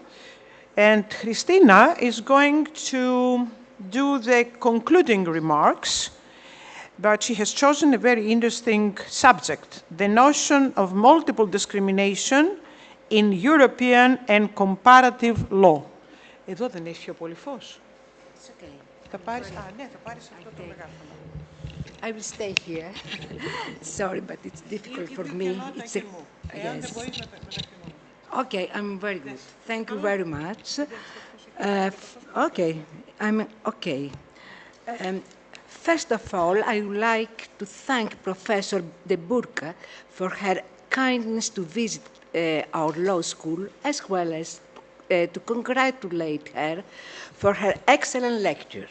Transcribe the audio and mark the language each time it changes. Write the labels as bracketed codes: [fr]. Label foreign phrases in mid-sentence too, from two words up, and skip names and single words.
[en] And Christina is going to do the concluding remarks, but she has chosen a very interesting subject, the notion of multiple discrimination in European and comparative law. [el] Εδώ δεν έχει πιο πολύ φως. [en] It's okay. [el] Θα πάρεις, ναι, θα πάρεις αυτό το μεγάφωνο. [en] I will stay here. Sorry, but it's difficult for me. It's a, yes. Okay, I'm very good. Thank you very much. Okay, I'm okay. First of all, I would like to thank Professor de Búrca for her kindness to visit our law school, as well as to congratulate her for her excellent lecture.